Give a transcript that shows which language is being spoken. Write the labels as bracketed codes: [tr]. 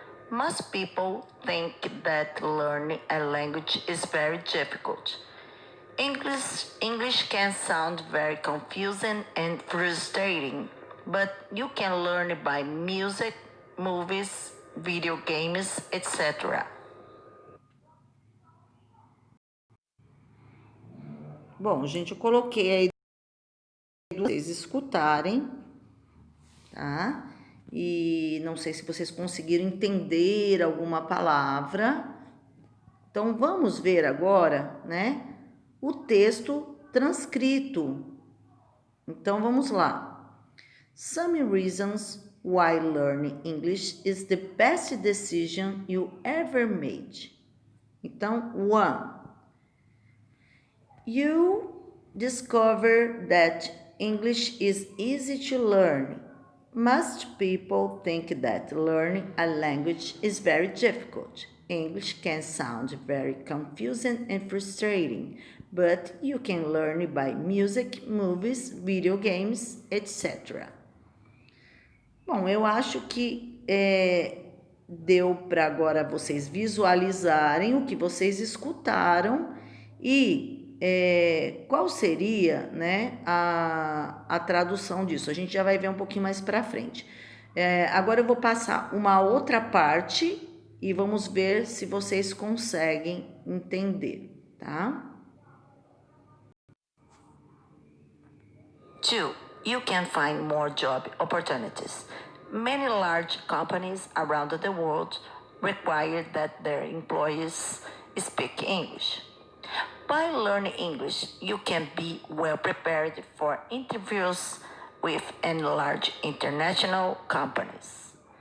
[en] Most people think that learning a language is very difficult. English can sound very confusing and frustrating, but you can learn by music, movies, video games, etc. [pt] Bom, gente, eu coloquei aí para vocês escutarem, tá? e não sei se vocês conseguiram entender alguma palavra. Então, vamos ver agora, né, o texto transcrito. Então, vamos lá. [en] Some reasons why learning English is the best decision you ever made. Então, 1. You discover that English is easy to learn. Most people think that learning a language is very difficult. English can sound very confusing and frustrating, but you can learn by music, movies, video games, etc. [pt] Bom, eu acho que deu para agora vocês visualizarem o que vocês escutaram e qual seria, né, a tradução disso. A gente já vai ver um pouquinho mais para frente. Agora eu vou passar uma outra parte e vamos ver se vocês conseguem entender, tá? [en] 2. You can find more job opportunities. Many large companies around the world require that their employees speak English. By learning English, you can be well prepared for interviews with large international companies.